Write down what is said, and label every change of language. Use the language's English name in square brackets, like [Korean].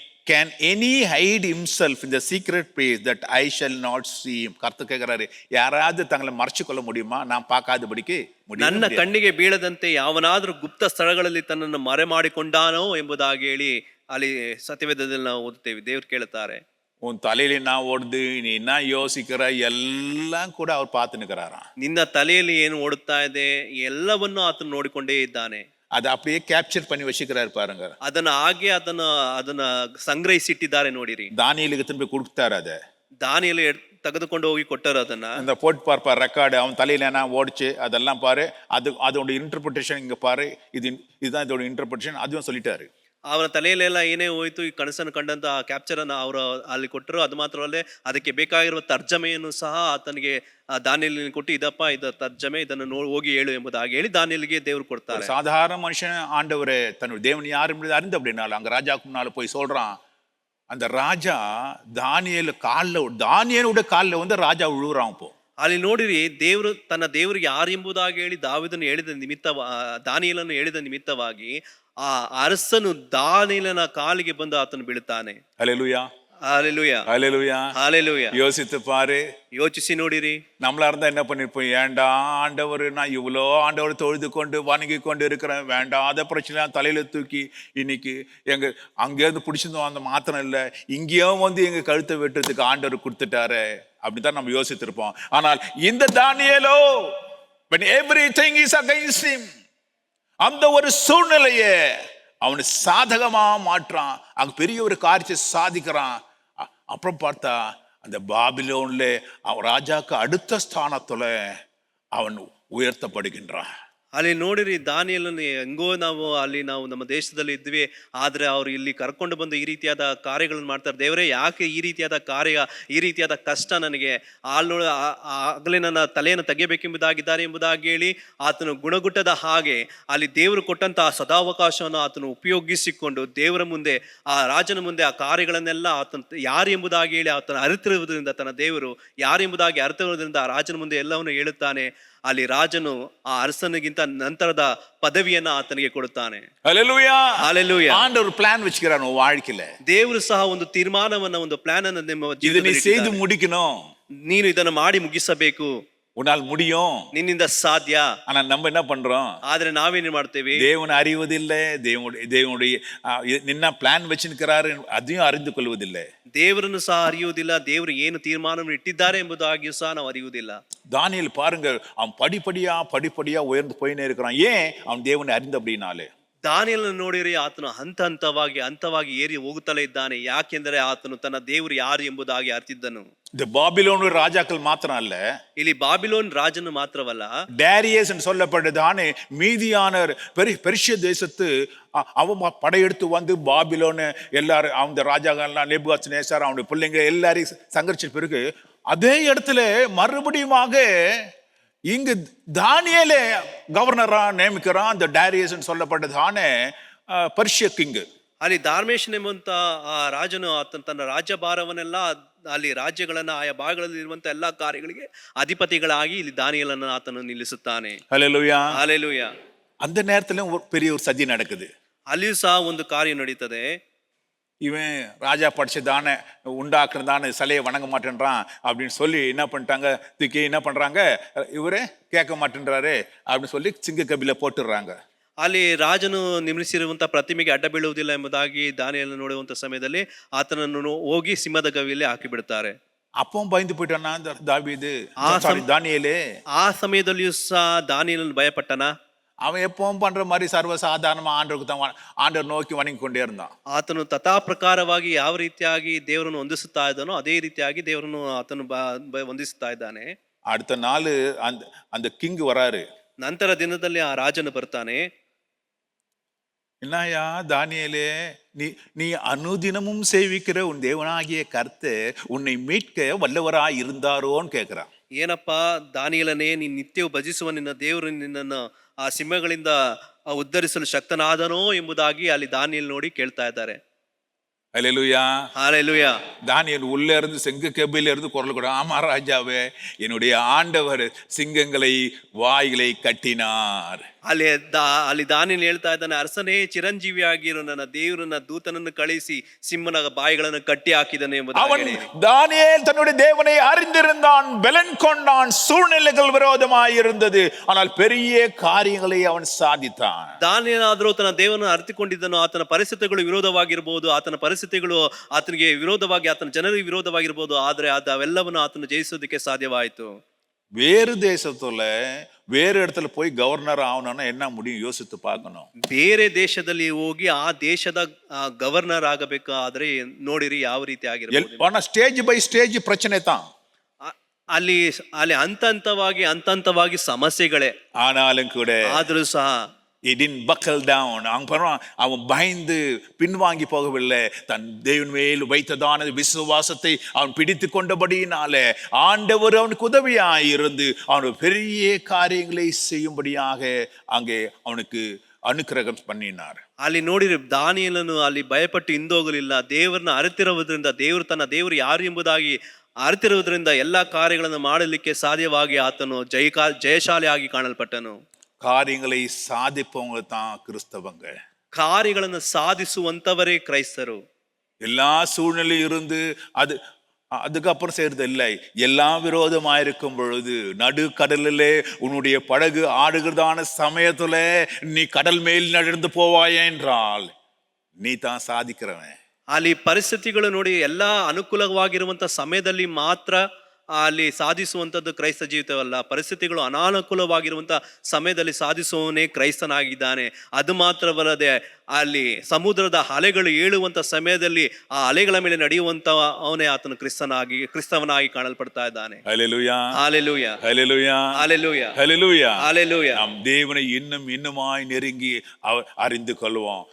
[English] can any hide himself in the secret place that I shall not see him? [Tamil] கர்த்தர் கேக்குறாரு, யாராவது தங்களை மறைச்சு கொள்ள முடியுமா, நான் பார்க்காதபடிக்கு? [Kannada] ನನ್ನ ಕಣ್ಣಿಗೆ ಬೀಳದಂತೆ ಯಾವನಾದ್ರೂ ಗುಪ್ತ ಸ್ಥಳಗಳಲ್ಲಿ ತನ್ನನ್ನು ಮರೆ ಮಾಡಿಕೊಂಡಾನೋ ಎಂಬುದಾಗಿ ಹೇಳಿ ಅಲ್ಲಿ ಸತ್ಯವೇದದಲ್ಲಿ ನಾವು ಓದುತ್ತೇವೆ. ದೇವ್ರು ಕೇಳುತ್ತಾರೆ, [Tamil] உன் தலையில என்ன ஓடுது, நீ என்ன யோசிக்கிற, எல்லாம் கூட அவர் பார்த்து நிற்கிறாராம். [Kannada] ನಿನ್ನ ತಲೆಯಲ್ಲಿ ಏನು ಓಡುತ್ತಾ ಇದೆ ಎಲ್ಲವನ್ನೂ ಆತನು ನೋಡಿಕೊಂಡೇ ಇದ್ದಾನೆ. [Tamil] அதை அப்படியே கேப்சர் பண்ணி வச்சுக்கிறாரு பாருங்க. [Kannada] ಅದನ್ನ ಹಾಗೆ ಅದನ್ನ ಸಂಗ್ರಹಿಸಿಟ್ಟಿದ್ದಾರೆ ನೋಡಿರಿ. [Tamil] தானியேலுக்கு திரும்பி கொடுத்தாரு. அதை [Kannada] ದಾನಿಯೇಲು ತೆಗೆದುಕೊಂಡು ಹೋಗಿ ಕೊಟ್ಟರು. ಅದನ್ನ [Tamil] அந்த போட்டு பார்ப்பார் ரெக்கார்டு, அவன் தலையில என்ன ஓடிச்சு அதெல்லாம் பாரு, அதோட இன்டர்பிரிட்டேஷன் இங்க பாரு, இதுதான் இதோட இன்டர்பிரிட்டேஷன், அதுவும் சொல்லிட்டாரு. [Kannada] ಅವರ ತಲೆಯಲ್ಲೆಲ್ಲ ಏನೇ ಹೋಯ್ತು, ಈ ಕನಸನ್ನು ಕಂಡಂತ ಕ್ಯಾಪ್ಚರ್ ಅನ್ನು ಅವರು ಅಲ್ಲಿ ಕೊಟ್ಟರು. ಅದು ಮಾತ್ರವಲ್ಲೇ ಅದಕ್ಕೆ ಬೇಕಾಗಿರುವ ತರ್ಜಮೆಯನ್ನು ಸಹ ಆತನಿಗೆ ದಾನಿಯೇಲನಿಗೆ ಕೊಟ್ಟು, ಇದಪ್ಪ ಇದು ತರ್ಜಮೆ, ಇದನ್ನು ಹೋಗಿ ಹೇಳು ಎಂಬುದಾಗಿ ಹೇಳಿ ದಾನಿಯೇಲಿಗೆ ದೇವರು ಕೊಡ್ತಾರೆ. [Tamil] சாதாரண மனுஷன் ஆண்டவரே தன்னுடைய தேவன் யார் என்பது அறிந்து அப்படின்னால அங்க ராஜாக்கு முன்னால போய் சொல்றான். அந்த ராஜா தானியேலுடைய காலில் வந்து ராஜா விழுறான். இப்போ [Kannada] ಅಲ್ಲಿ ನೋಡಿರಿ, ದೇವರು ತನ್ನ ದೇವರಿಗೆ ಯಾರು ಎಂಬುದಾಗಿ ಹೇಳಿ ದಾವೀದನು ಹೇಳಿದ ದಾನಿಯೇಲನು ಹೇಳಿದ ನಿಮಿತ್ತವಾಗಿ ಆ ಅರಸನು ದಾನಿಯೇಲನ ಕಾಲಿಗೆ ಬಂದು ಆತನು ಬೀಳುತ್ತಾನೆ. [Tamil] ஹல்லேலூயா, ஹல்லேலூயா, ஹல்லேலூயா, ஹல்லேலூயா. யோசித்து பாரு, ಯೋಚಿಸಿ ನೋಡಿರಿ. நம்மளா இருந்தா என்ன பண்ணிருப்போம், ஏண்டா ஆண்டவர், நான் இவ்வளோ ஆண்டவர் தொழுது கொண்டு வணங்கி கொண்டு இருக்கிறேன், வேண்டாத பிரச்சனை தலையில தூக்கி இன்னைக்கு அங்கேருந்து பிடிச்சிருந்தோம், அந்த மாத்திரம் இல்லை, இங்கேயும் வந்து எங்க கழுத்தை வெட்டுறதுக்கு ஆண்டவர் கொடுத்துட்டாரு அப்படித்தான் நம்ம யோசித்திருப்போம். ஆனால் இந்த தானியேலோ, [English] when everything is against him, [Tamil] அந்த ஒரு சூழ்நிலையை அவனை சாதகமா மாற்றான், அங்க பெரிய ஒரு காரியத்தை சாதிக்கிறான். அப்புறம் பார்த்தா அந்த பாபிலோன்ல அவன் ராஜாக்கு அடுத்த ஸ்தானத்துல அவன் உயர்த்தப்படுகின்றான். [Kannada] ಅಲ್ಲಿ ನೋಡಿರಿ, ದಾನಿಯೇಲನು ಹೆಂಗೋ ನಾವು ನಮ್ಮ ದೇಶದಲ್ಲಿ ಇದ್ವಿ, ಆದ್ರೆ ಅವ್ರು ಇಲ್ಲಿ ಕರ್ಕೊಂಡು ಬಂದು ಈ ರೀತಿಯಾದ ಕಾರ್ಯಗಳನ್ನು ಮಾಡ್ತಾರೆ. ದೇವರೇ, ಯಾಕೆ ಈ ರೀತಿಯಾದ ಕಾರ್ಯ, ಈ ರೀತಿಯಾದ ಕಷ್ಟ ನನಗೆ, ಆಗಲೇ ನನ್ನ ತಲೆಯನ್ನು ತೆಗೆಯಬೇಕೆಂಬುದಾಗಿದ್ದಾರೆ ಎಂಬುದಾಗಿ ಹೇಳಿ ಆತನು ಗುಣಗುಟ್ಟದ ಹಾಗೆ ಅಲ್ಲಿ ದೇವರು ಕೊಟ್ಟಂತಹ ಸದಾವಕಾಶವನ್ನು ಆತನು ಉಪಯೋಗಿಸಿಕೊಂಡು ದೇವರ ಮುಂದೆ, ಆ ರಾಜನ ಮುಂದೆ ಆ ಕಾರ್ಯಗಳನ್ನೆಲ್ಲ ಆತನ ಯಾರು ಎಂಬುದಾಗಿ ಹೇಳಿ ಆತನ ಅರಿತಿರುವುದರಿಂದ, ತನ್ನ ದೇವರು ಯಾರು ಎಂಬುದಾಗಿ ಅರಿತಿರುವುದರಿಂದ ಆ ರಾಜನ ಮುಂದೆ ಎಲ್ಲವನ್ನು ಹೇಳುತ್ತಾನೆ. ಅಲ್ಲಿ ರಾಜನು ಆ ಅರಸನಿಗಿಂತ ನಂತರದ ಪದವಿಯನ್ನ ಆತನಿಗೆ ಕೊಡುತ್ತಾನೆ. [Tamil] ஹல்லேலூயா, ஹல்லேலூயா. ஆண்டவர் பிளான் வச்சுக்கிறார் உன் வாழ்க்கையில. [Kannada] ದೇವರು ಸಹ ಒಂದು ತೀರ್ಮಾನವನ್ನ, ಒಂದು ಪ್ಲಾನ್ ಅನ್ನು ನಿಮ್ಮ ಜೀವಿತದಲ್ಲಿ [Tamil] செய்து முடிக்கணும், [Kannada] ನೀನು ಇದನ್ನು ಮಾಡಿ ಮುಗಿಸಬೇಕು, [Tamil] உன்னால் முடியும், [Kannada] ನಿನ್ನಿಂದ ಸಾಧ್ಯ. [Tamil] ஆனா நம்ம என்ன பண்றோம், [Kannada] ಆದ್ರೆ ನಾವೇನು ಮಾಡ್ತೇವೆ, [Tamil] தேவன் அறிவதில்லை, தேவனுடைய நின்ன பிளான் வச்சிருக்கிறாரு அதையும் அறிந்து கொள்வதில்லை, [Kannada] ದೇವರನ್ನು ಸಹ ಅರಿಯುವುದಿಲ್ಲ, ದೇವರು ಏನು ತೀರ್ಮಾನವನ್ನು ಇಟ್ಟಿದ್ದಾರೆ ಎಂಬುದಾಗಿಯೂ ಸಹ ನಾವು ಅರಿಯುವುದಿಲ್ಲ. [Tamil] தானியேல் பாருங்க, அவன் படிப்படியா உயர்ந்து போயினே இருக்கிறான். ஏன்? அவன் தேவனை அறிந்த அப்படின்னாலே. [Kannada] ದಾನಿಯೇಲನನ್ನು ನೋಡಿರಿ, ಆತನು ಹಂತವಾಗಿ ಏರಿ ಹೋಗುತ್ತಲೇ ಇದ್ದಾನೆ. ಯಾಕೆಂದರೆ ಆತನು ತನ್ನ ದೇವರು ಯಾರು ಎಂಬುದಾಗಿ ಅರ್ಥಿದ್ದನು. [Tamil] இந்த பாபிலோன் ராஜாக்கள் மாத்திரம் அல்ல, [Kannada] ಇಲ್ಲಿ ಬಾಬಿಲೋನ್ ರಾಜನು ಮಾತ್ರವಲ್ಲ, [Tamil] டேரியஸ் என்று சொல்லப்பட்டதானே மீதியானர் பெர்ஷிய தேசத்து அவன் படையெடுத்து வந்து பாபிலோன் எல்லாரும் அந்த ராஜாக்கள்லாம் நேபுகாத்நேச்சார் அவனுடைய பிள்ளைங்க எல்லாரையும் சங்கரிச்ச பிறகு அதே இடத்துல மறுபடியுமாக இங்கு தானியேலே கவர்னரா நியமிக்கிறான். அந்த டேரியஸ் சொல்லப்பட்டதானே [English] Persia king. [Kannada] ಅಲ್ಲಿ ದಾರ್ಮೇಶನ್ ಎಂಬಂತ ಆ ರಾಜನು ಆತನ ತನ್ನ ರಾಜ್ಯಭಾರವನ್ನೆಲ್ಲ ಅಲ್ಲಿ ರಾಜ್ಯಗಳನ್ನ ಆಯಾ ಭಾಗಗಳಲ್ಲಿ ಇರುವಂತ ಎಲ್ಲಾ ಕಾರ್ಯಗಳಿಗೆ ಅಧಿಪತಿಗಳಾಗಿ ಇಲ್ಲಿ ದಾನಿಯೇಲನನ್ನು ಆತನು ನಿಲ್ಲಿಸುತ್ತಾನೆ. [Tamil] ஹல்லேலூயா. ஹல்லேலூயா. அந்த நேரத்துல ஒரு பெரிய ஒரு சதி நடக்குது. [Kannada] ಅಲ್ಲಿಯೂ ಸಹ ಒಂದು ಕಾರ್ಯ ನಡೀತದೆ. [Tamil] இவன் ராஜா படிச்சதானே உண்டாக்குறதானே சிலையை வணங்க மாட்டேன்றான் அப்படின்னு சொல்லி என்ன பண்ணிட்டாங்க, தூக்கி என்ன பண்றாங்க, இவரே கேட்க மாட்டேன்றாரு அப்படின்னு சொல்லி சிங்க கபில போட்டுடுறாங்க. [Kannada] ಅಲ್ಲಿ ರಾಜನು ನಿರ್ಮಿಸಿರುವಂತ ಪ್ರತಿಮೆಗೆ ಅಡ್ಡ ಬೀಳುವುದಿಲ್ಲ ಎಂಬುದಾಗಿ ದಾನಿಯೇಲನು ನೋಡುವಂತ ಸಮಯದಲ್ಲಿ ಆತನನ್ನು ಹೋಗಿ ಸಿಂಹದ ಗವಿಯಲ್ಲಿ ಹಾಕಿ ಬಿಡ್ತಾರೆ. [Tamil] அப்பவும் பயந்து போயிட்டானா தாவீது, தானியேலே. [Kannada] ಆ ಸಮಯದಲ್ಲಿಯೂ ಸಹ ದಾನಿಯೇಲನು ಭಯಪಟ್ಟನ. [Tamil] அவன் எப்பவும் பண்ற மாதிரி சர்வசாதாரணமா ஆண்டவருக்கு தான் ஆண்டவர் நோக்கி வணங்கி கொண்டே இருந்தான். [Kannada] ಆತನು ತಥಾ ಪ್ರಕಾರವಾಗಿ ಯಾವ ರೀತಿಯಾಗಿ ದೇವರನ್ನು ವಂದಿಸುತ್ತಾ ಇದ್ದಾನೋ ಅದೇ ರೀತಿಯಾಗಿ ದೇವರನ್ನು ಆತನು ವಂದಿಸುತ್ತಾ ಇದ್ದಾನೆ. [Tamil] அடுத்த நாள் அந்த கிங் வராரு. [Kannada] ನಂತರ ದಿನದಲ್ಲಿ ಆ ರಾಜನು ಬರ್ತಾನೆ. [Tamil] என்னையா தானியேலே, நீ அனுதினமும் சேவிக்கிற உன் தேவனாகிய கர்த்தர் உன்னை மீட்க வல்லவராய் இருந்தாரோன்னு கேட்கிறான். [Kannada] ಏನಪ್ಪಾ ದಾನಿಯೇಲನೇ, ನೀನ್ ನಿತ್ಯವೂ ಭಜಿಸುವ ನಿನ್ನ ದೇವರು ನಿನ್ನನ್ನು ಆ ಸಿಂಹಗಳಿಂದ ಉದ್ಧರಿಸಲು ಶಕ್ತನಾದನೋ ಎಂಬುದಾಗಿ ಅಲ್ಲಿ ದಾನಿಯೇಲ್ ನೋಡಿ ಕೇಳ್ತಾ ಇದ್ದಾರೆ. [Tamil] ஹல்லேலூயா. ஹல்லேலூயா. தானியேல் உள்ள இருந்து செங்க கெபில இருந்து குரல் கூட, ஆமா ராஜாவே, என்னுடைய ஆண்டவர் சிங்கங்களை வாய்களை கட்டினார். [Kannada] ಅಲ್ಲಿ ದಾನಿಯೇಲ್ ಹೇಳ್ತಾ ಇದ್ದಾನೆ, ಅರಸನೇ, ಚಿರಂಜೀವಿಯಾಗಿರೋ ನನ್ನ ದೇವರನ್ನ ದೂತನನ್ನು ಕಳಿಸಿ ಸಿಂಹನ ಬಾಯಿಗಳನ್ನು ಕಟ್ಟಿ ಹಾಕಿದನು ಎಂಬುದಾಗಿ. [Tamil] தானியேல் தன்னுடைய தேவனை அறிந்திருந்தான், பலன் கொண்டான், சூழ்நிலைகள் விரோதமாய் இருந்தது, ஆனால் பெரிய காரியங்களை அவன் ಸಾಧಿತಾன். [Kannada] ದಾನಿಯೇಲನಾದರೂ ತನ್ನ ದೇವರನ್ನು ಅರಿತುಕೊಂಡಿದ್ದನು. ಆತನ ಪರಿಸ್ಥಿತಿಗಳು ವಿರೋಧವಾಗಿರಬಹುದು, ಆತನ ಪರಿಸ್ಥಿತಿಗಳು ಆತನಿಗೆ ವಿರೋಧವಾಗಿ, ಆತನ ಜನರಿಗೆ ವಿರೋಧವಾಗಿರ್ಬೋದು, ಆದ್ರೆ ಅವೆಲ್ಲವನ್ನು ಆತನು ಜಯಿಸೋದಕ್ಕೆ ಸಾಧ್ಯವಾಯಿತು. [Tamil] வேறு தேசத்துல வேறு இடத்துல போய் கவர்னர் ஆகணும்னா என்ன முடியும் யோசித்து பார்க்கணும். [Kannada] ಬೇರೆ ದೇಶದಲ್ಲಿ ಹೋಗಿ ಆ ದೇಶದ ಗವರ್ನರ್ ಆಗಬೇಕಾದ್ರೆ ನೋಡಿರಿ ಯಾವ ರೀತಿ ಆಗಿರಬಹುದು. [English] stage by stage [Tamil] ಪ್ರಚನೆ தான். [Kannada] ಅಲ್ಲಿ ಅಲ್ಲಿ ಹಂತವಾಗಿ ಸಮಸ್ಯೆಗಳೇ. [Tamil] ஆனாலும் கூட [Kannada] ಆದ್ರೂ ಸಹ [English] he didn't buckle down. [Tamil] அவன் பயந்து பின்வாங்கி போகவில்லை. தன் தேவன் மேல் வைத்ததான விசுவாசத்தை அவன் பிடித்து கொண்டபடியினாலே ஆண்டவர் அவனுக்கு உதவியாய் இருந்து அவனுக்கு பெரிய காரியங்களை செய்யும்படியாக அங்கே அவனுக்கு ಅನುಗ್ರಹ பண்ணினார். [Kannada] ಅಲ್ಲಿ ನೋಡಿರಿ, ದಾನಿಯೇಲನು ಅಲ್ಲಿ ಭಯಪಟ್ಟು ಹಿಂದೋಗಲಿಲ್ಲ. ದೇವರನ್ನ ಅರಿತಿರುವುದರಿಂದ, ದೇವರು ತನ್ನ ದೇವರು ಯಾರು ಎಂಬುದಾಗಿ ಅರಿತಿರುವುದರಿಂದ ಎಲ್ಲಾ ಕಾರ್ಯಗಳನ್ನು ಮಾಡಲಿಕ್ಕೆ ಸಾಧ್ಯವಾಗಿ ಆತನು ಜಯಶಾಲಿಯಾಗಿ ಕಾಣಲ್ಪಟ್ಟನು. [Tamil] காரியங்களை சாதிப்பவங்க தான் கிறிஸ்தவங்க. [Kannada] ಕಾರ್ಯಗಳನ್ನು ಸಾಧಿಸುವಂತವರೇ ಕ್ರೈಸ್ತರು. [Tamil] எல்லா சூழ்நிலையும் இருந்து அதுக்கப்புறம் செய்யறது இல்லை. எல்லாம் விரோதமாயிருக்கும் பொழுது நடுக்கடலிலே உன்னுடைய படகு ஆடுகிறதான சமயத்துல நீ கடல் மேல் நடந்து போவாயே என்றால் நீ தான் சாதிக்கிறவன். [Kannada] ಅಲ್ಲಿ ಪರಿಸ್ಥಿತಿಗಳು ನೋಡಿ ಎಲ್ಲಾ ಅನುಕೂಲವಾಗಿರುವಂತ ಸಮಯದಲ್ಲಿ ಮಾತ್ರ ಅಲ್ಲಿ ಸಾಧಿಸುವಂತದ್ದು ಕ್ರೈಸ್ತ ಜೀವಿತವಲ್ಲ. ಪರಿಸ್ಥಿತಿಗಳು ಅನಾನುಕೂಲವಾಗಿರುವಂತ ಸಮಯದಲ್ಲಿ ಸಾಧಿಸುವವನೇ ಕ್ರೈಸ್ತನಾಗಿದ್ದಾನೆ. ಅದು ಮಾತ್ರವಲ್ಲದೆ ಅಲ್ಲಿ ಸಮುದ್ರದ ಅಲೆಗಳು ಏಳುವಂತ ಸಮಯದಲ್ಲಿ ಆ ಅಲೆಗಳ ಮೇಲೆ ನಡೆಯುವಂತ ಅವನೇ ಆತನು ಕ್ರಿಸ್ತವನಾಗಿ ಕಾಣಲ್ಪಡ್ತಾ ಇದ್ದಾನೆ. [Tamil] ஹல்லேலூயா. ஹல்லேலூயா. ஹல்லேலூயா. ஹல்லேலூயா. ஹல்லேலூயா. ஹல்லேலூயா. நாம் தேவனை இன்னுமாய் நெருங்கி அறிந்து கொள்வோம்.